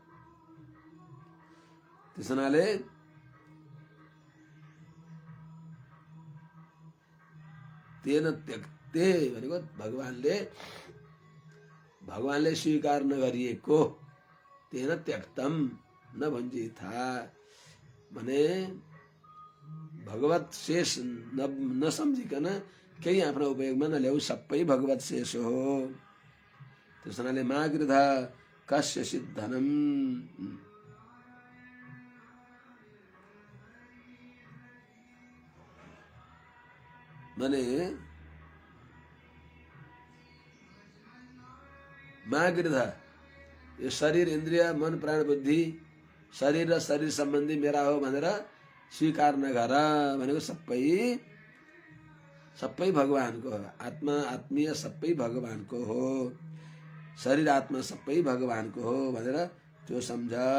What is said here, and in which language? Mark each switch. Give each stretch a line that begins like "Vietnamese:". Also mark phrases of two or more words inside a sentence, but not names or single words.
Nepali: त्यस हुनाले
Sanskrit: तेन त्यक्ते
Nepali: भनेको भगवानले स्वीकार नगरिएको,
Sanskrit: तेन त्यक्तम नभुञ्जिथा
Nepali: भने भगवत शेष नसम्झिकन केही आफ्नो उपयोगमा नल्याऊ, सबै भगवत शेष हो। त्यस हुनाले
Sanskrit: मागृध कस्य सिद्धनम,
Nepali: माने मागृध यो शरीर इन्द्रिय मन प्राण बुद्धि, शरीर र शरीर सम्बन्धी मेरा हो भनेर स्वीकार नगर भनेको सबै भगवानको हो। आत्मा आत्मीय सबै भगवानको हो, शरीर आत्मा सबै भगवानको हो भनेर त्यो सम्झ।